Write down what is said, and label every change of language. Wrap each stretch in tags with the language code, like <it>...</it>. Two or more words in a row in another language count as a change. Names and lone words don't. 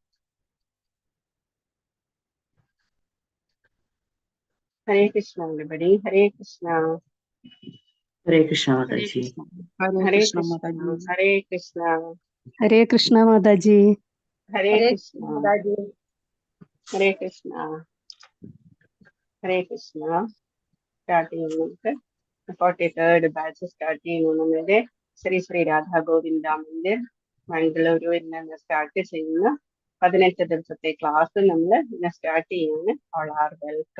<sa>हरे कृष्णा everybody, हरे कृष्णा हरे कृष्ण माताजी। हरे हरे कृष्ण कृष्णा माताजी। हरे कृष्णा हरे कृष्ण माताजी। हरे हरे कृष्णा माताजी। हरे कृष्णा। ഹരേ കൃഷ്ണ.</sa> <ml>സ്റ്റാർട്ട് ചെയ്യുന്നു നമുക്ക്. 43rd ബാച്ച് സ്റ്റാർട്ട് ചെയ്യുന്നു നമ്മുടെ ശ്രീ ശ്രീ രാധാ ഗോവിന്ദ മന്ദിർ മംഗളൂരുവിൽ നിന്ന് സ്റ്റാർട്ട് ചെയ്യുന്ന 18 ദിവസത്തെ ക്ലാസ് നമ്മൾ ഇന്ന് സ്റ്റാർട്ട് ചെയ്യുന്നു.</ml> <en>all are welcome.</en>